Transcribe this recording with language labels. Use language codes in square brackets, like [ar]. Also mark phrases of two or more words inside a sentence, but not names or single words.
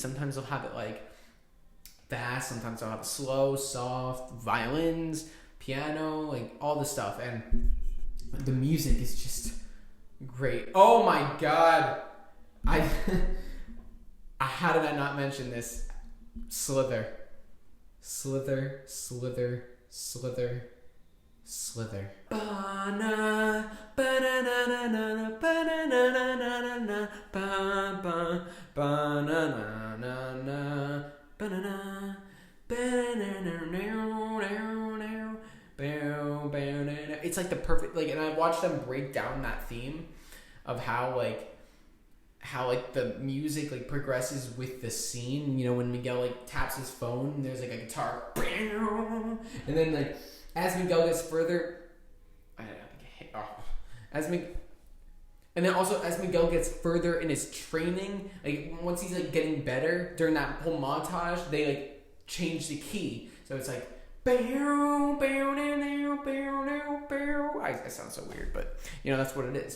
[en] Sometimes they'll have it, like, fast, sometimes they'll have it slow, soft, violins, piano, like, all the stuff, and the music is just great. Oh my god, how did I not mention this? Slither. Slither, slither, slither, slither. Ba-na, ba-na-na-na-na, ba-na-na-na-na-na, ba-ba, ba-na-na-na-na, ba-na-na, ba-na-na-na-na-na. It's like the perfect, like, and I watched them break down that theme of how the music, like, progresses with the scene. You know, when Miguel, like, taps his phone, there's, like, a guitar, and then, like, as Miguel gets further, as Miguel gets further in his training, like, once he's, like, getting better during that whole montage, they, like, change the key, so it's like, I sound so weird, but, you know, that's what it is.